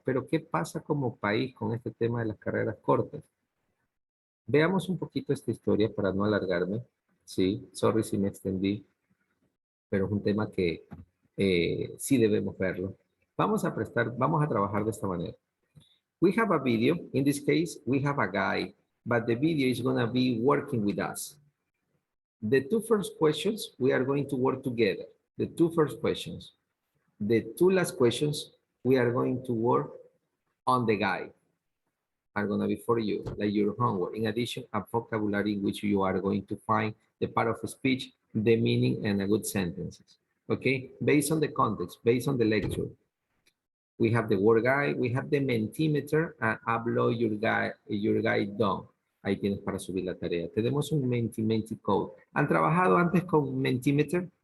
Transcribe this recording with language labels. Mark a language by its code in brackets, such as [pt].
[es] Pero, ¿qué pasa como país con este tema de las carreras cortas? Veamos un poquito esta historia para no alargarme. Sí, sorry si me extendí, pero es un tema que sí debemos verlo. Vamos a trabajar de esta manera. [en] We have a video. In this case, we have a guy, but the video is going to be working with us. The two first questions, we are going to work together. The two first questions. The two last questions, we are going to work on the guide. Are going to be for you, like your homework. In addition, a vocabulary in which you are going to find the part of speech, the meaning, and a good sentences. Okay, based on the context, based on the lecture. We have the word guide, we have the Mentimeter, and upload your guide done. [es] Ahí tienes para subir la tarea. Tenemos un Menti code. ¿Han trabajado antes con Mentimeter?